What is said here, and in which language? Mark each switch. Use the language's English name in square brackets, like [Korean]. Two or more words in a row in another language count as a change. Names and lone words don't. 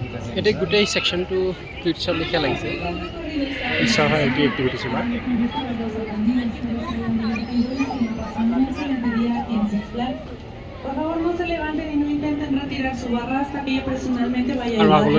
[Assamese] এতিয়া গোটেই সেকশনটো কিডছৰ লিখা লাগিছে কিডছৰ হয় এইটো এক্টিভিটিছ বা [Spanish] Por favor, no se levanten y no intenten retirar su barra hasta que yo personalmente vaya a [Assamese] আৰু [Spanish] ayudarles.